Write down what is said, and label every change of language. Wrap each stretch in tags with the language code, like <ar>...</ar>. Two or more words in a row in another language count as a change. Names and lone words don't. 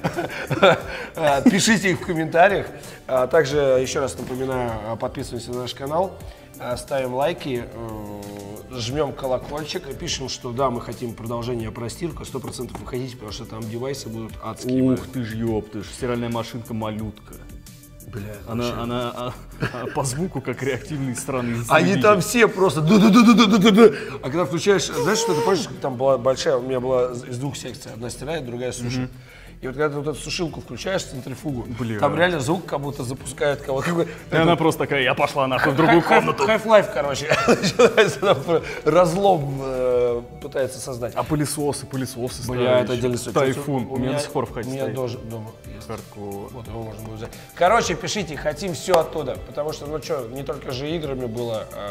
<ru>Пишите их в комментариях. Также, еще раз напоминаю, подписываемся на наш канал, ставим лайки, жмем колокольчик, пишем, что да, мы хотим продолжение про стирку, 100% вы хотите, потому что там девайсы будут адские. Ух ты ж, ёптыш, стиральная машинка малютка. Бля, Она по звуку как реактивные страны. они там все просто ду-ду-ду-ду-ду-ду-ду. А когда включаешь, знаешь, что ты помнишь, там была большая, у меня была из двух секций, одна стирает, другая сушит. И вот когда ты вот эту сушилку включаешь, центрифугу, Бля. там реально звук как будто запускают кого-то. И она просто такая, я пошла нахуй в другую комнату. Half-Life, короче, начинается там разлом пытается создать. А пылесосы Бля, ставили это еще. отдельный случай. Тайфун, у меня до сих пор в У хате меня стоит. тоже дома есть. Хардкор. Вот его можно будет взять. Короче, пишите, хотим все оттуда, потому что, ну что, не только же играми было.</ru>